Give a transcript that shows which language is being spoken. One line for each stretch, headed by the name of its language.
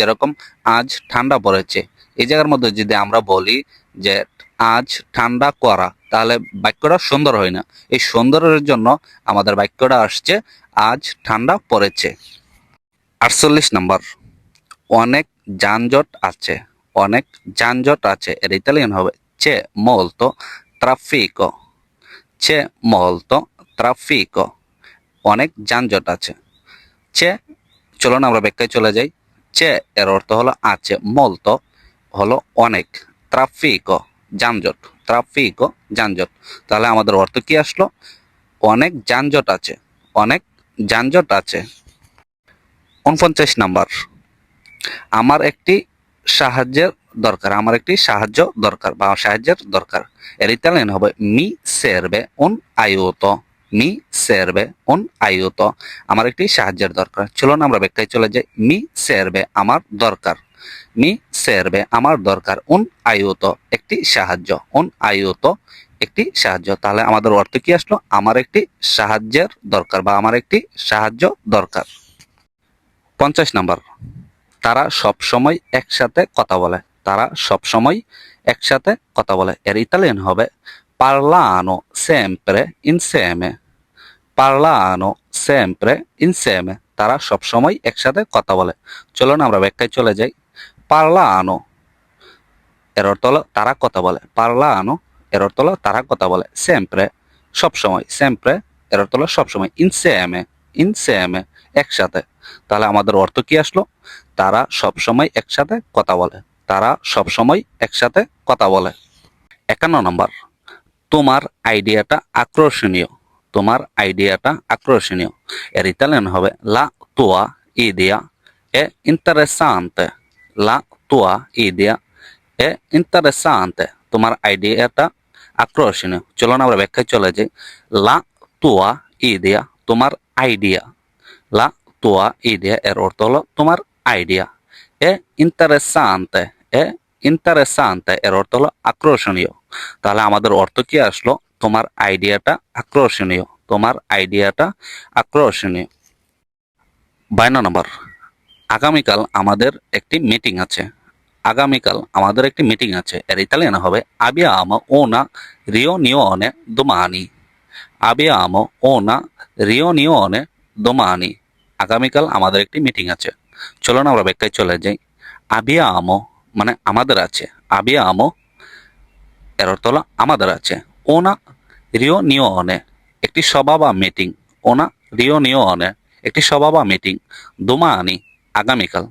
Bangla: যেরকম আজ ঠান্ডা পড়েছে, এই জায়গার মধ্যে যদি আমরা বলি যে আজ ঠান্ডা করা, তাহলে বাক্যটা সুন্দর হয় না। এই সুন্দরের জন্য আমাদের বাক্যটা আসছে আজ ঠান্ডা পড়েছে। 48 নাম্বার, অনেক যানজট আছে, অনেক যানজট আছে। এর ইতালিয়ান হবে
Italian: c'è molto traffico, c'è molto traffico।
Bangla: অনেক যানজট আছে। c'è, চলুন আমরা ব্যাখ্যায় চলে যাই। c'è এর অর্থ হলো আছে, molto হলো অনেক, traffico যানজট, traffico যানজট। তাহলে আমাদের অর্থ কি আসলো? অনেক যানজট আছে, অনেক যানজট আছে। 49 নাম্বার, আমার একটি সাহায্যের দরকার, আমার একটি সাহায্য দরকার বা সাহায্যের দরকার। এর ইতালিয়ান হবে
Italian: মি serve un aiuto, মি serve un aiuto।
Bangla: আমার একটি সাহায্যের দরকার। চলুন আমরা ব্যাখ্যায় চলে যাই।
Italian: মি serve
Bangla: আমার দরকার, মি serve আমার দরকার,
Italian: un aiuto
Bangla: একটি সাহায্য, un aiuto একটি সাহায্য। তাহলে আমাদের অর্থ কি আসলো? আমার একটি সাহায্যের দরকার বা আমার একটি সাহায্য দরকার। 50 নাম্বার, তারা সব সময় একসাথে কথা বলে, তারা সব সময় একসাথে কথা বলে। এর ইতালিয়ান হবে
Italian: parlano sempre insieme, parlano sempre insieme।
Bangla: তারা সব সময় একসাথে কথা বলে। চলুন আমরা ব্যাখ্যায় চলে যাই। parlano এর অর্থ হলো তারা কথা বলে, parlano এর অর্থ হলো তারা কথা বলে, sempre সব সময়, sempre এর অর্থ হলো সব সময়, insieme insieme একসাথে। তাহলে আমাদের অর্থ কি আসলো? তারা সব সময় একসাথে কথা বলে, তারা সব সময় একসাথে কথা বলে। 51 নম্বর, তোমার আইডিয়াটা আকর্ষণীয়, তোমার আইডিয়াটা আকর্ষণীয়। এর ইতালিয়ান হবে
Italian: লা tua idea è interessante, লা tua idea è interessante।
Bangla: তোমার আইডিয়াটা আকর্ষণীয়। চলুন আমরা ব্যাখ্যায় চলে যাই।
Italian: লা tua idea
Bangla: তোমার আইডিয়া, লা tua idea এর অর্থ হলো তোমার আইডিয়া,
Italian: এ ইন্টারেসান্তে,
Bangla: এ ইন্টারেসান্তে এর অর্থ হলো আকর্ষণীয়। তাহলে আমাদের অর্থ কি আসলো? তোমার আইডিয়াটা আকর্ষণীয়, তোমার আইডিয়াটা আকর্ষণীয়। 52 নম্বর, আগামীকাল আমাদের একটি মিটিং আছে, আগামীকাল আমাদের একটি মিটিং আছে, এর ইতালিয়ান হবে
Italian: abbiamo una riunione domani। abbiamo una riunione domani।
Bangla: আগামীকাল আমাদের একটি মিটিং আছে। চলুন আমরা ব্যাখ্যায় চলে যাই। abbiamo মানে আমাদের আছে, abbiamo এর অর্থ হলো আমাদের আছে।
Italian: una riunione
Bangla: একটি সভা বা মিটিং, una riunione একটি সভা বা মিটিং, domani আগামীকাল।